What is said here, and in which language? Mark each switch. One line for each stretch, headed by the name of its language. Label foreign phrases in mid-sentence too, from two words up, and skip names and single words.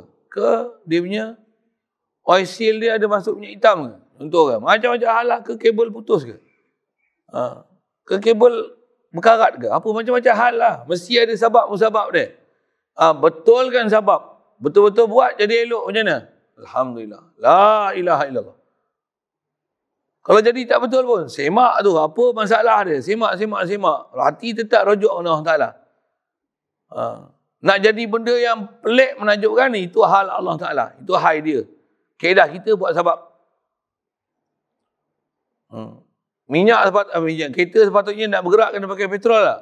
Malay: Ke dia punya oil seal dia ada masuk minyak hitam ke? Contoh ke? Macam-macam hal lah. Ke kabel putus ke? Ke kabel berkarat ke? Apa macam-macam hal lah. Mesti ada sebab-musabab dia. Betulkan sebab. Betul-betul buat jadi elok macam mana? Alhamdulillah.
Arabic: لا إله إلا الله.
Malay: Kalau jadi tak betul pun, semak tu. Apa masalah dia? Semak. Hati tetap rujuk Allah Ta'ala. Nak jadi benda yang pelik menakjubkan ni, itu hal Allah Ta'ala. Itu hal dia. Kaedah kita buat sebab. Minyak kereta sepatutnya nak bergerak kena pakai petrol tak?